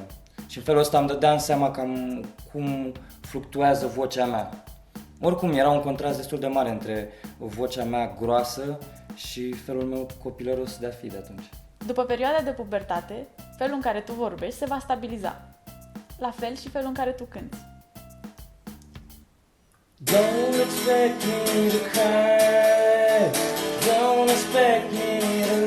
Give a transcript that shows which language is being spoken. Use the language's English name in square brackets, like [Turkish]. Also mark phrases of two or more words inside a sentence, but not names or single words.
[Romanian] Și în felul ăsta îmi dădeam seama cam cum fluctuează vocea mea. Oricum, era un contrast destul de mare între vocea mea groasă și felul meu copilăros de a fi de atunci. După perioada de pubertate, felul în care tu vorbești se va stabiliza. La fel și felul în care tu cânti. [English] Don't expect me to cry, don't expect me